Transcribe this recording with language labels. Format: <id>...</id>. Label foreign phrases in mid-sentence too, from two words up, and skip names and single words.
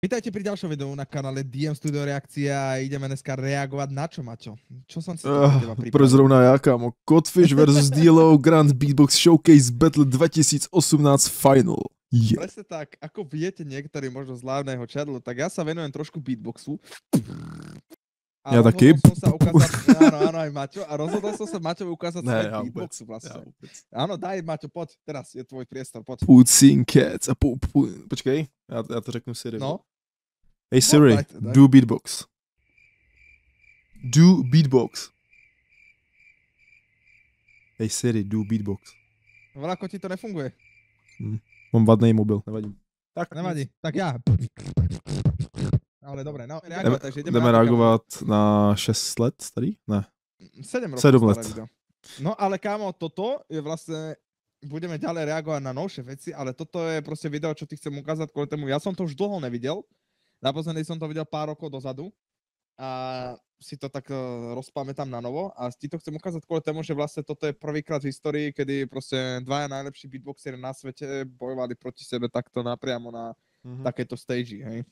<sk>Vítajte pri ďalšom videu na kanále DM Studio Reakcia a ideme dneska reagovať na čo, Maťo? Čo som si to pre teba pripravil?</sk> <cs>Proč zrovna já, kámo? Codfish vs. D-Lo Grand Beatbox Showcase Battle 2018 Final.</cs> <en>Yeah.</en> <sk>Presne tak, ako viete niektorí možno z hlavného channelu, tak ja sa venujem trošku beatboxu.</sk> <cs>A ja taky.</cs> <sk>Áno, aj Maťo. A rozhodol som sa Maťovi ukázať svoj beatboxu vlastne. Áno, daj Maťo, poď, teraz je tvoj priestor, poď.</sk> <en>Pussing Cats.</en> <cs>Počkej, já to řeknu Siri. No.</cs> <en>Hey Siri,</en> <sk>daj.</sk> <en>do beatbox. Do beatbox. Hey Siri, do beatbox.</en> <sk>Veľako ti to nefunguje.</sk> <cs>Mám vadný mobil, nevadí.</cs> <sk>Tak, nevadí, tak ja. Ale dobre, no,</sk> <cs>jdeme reagovat na 6 let starý? Ne.</cs> <sk>7 rokov</sk> <cs>7 let. Video.</cs> <sk>No ale kámo, toto je vlastne, budeme ďalej reagovať na novšie veci, ale toto je proste video, čo ti chcem ukázať kvôli tomu. Ja som to už dlho nevidel, naposledy som to videl pár rokov dozadu a si to tak rozpamätám na novo a ti to chcem ukázať kvôli tomu, že vlastne toto je prvýkrát v histórii, kedy proste dvaja najlepší beatboxery na svete bojovali proti sebe takto napriamo na takéto stage, hej.</sk>